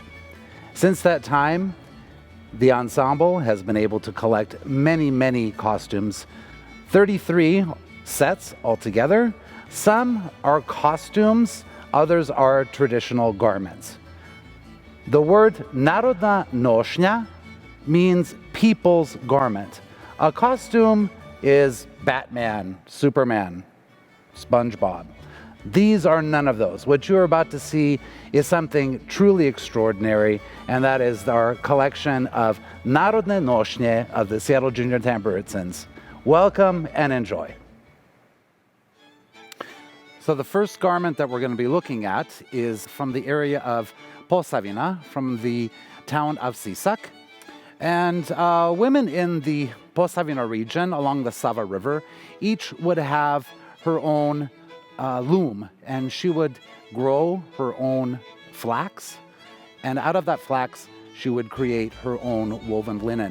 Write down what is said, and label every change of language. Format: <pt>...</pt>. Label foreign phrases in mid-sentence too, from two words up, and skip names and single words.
<en>Since that time, the ensemble has been able to collect many costumes, 33 sets altogether. Some are costumes, others are traditional garments. The word</en> <hr>narodna nošnja</hr> <en>means people's garment. A costume is Batman, Superman, SpongeBob. These are none of those. What you're about to see is something truly extraordinary, and that is our collection of</en> <hr>narodne nošnje</hr> <en>of the Seattle Junior Tamburitsans. Welcome and enjoy. So the first garment that we're going to be looking at is from the area of Posavina, from the town of Sisak. And women in the Posavina region along the Sava River, each would have her own loom, and she would grow her own flax, and out of that flax she would create her own woven linen.</en>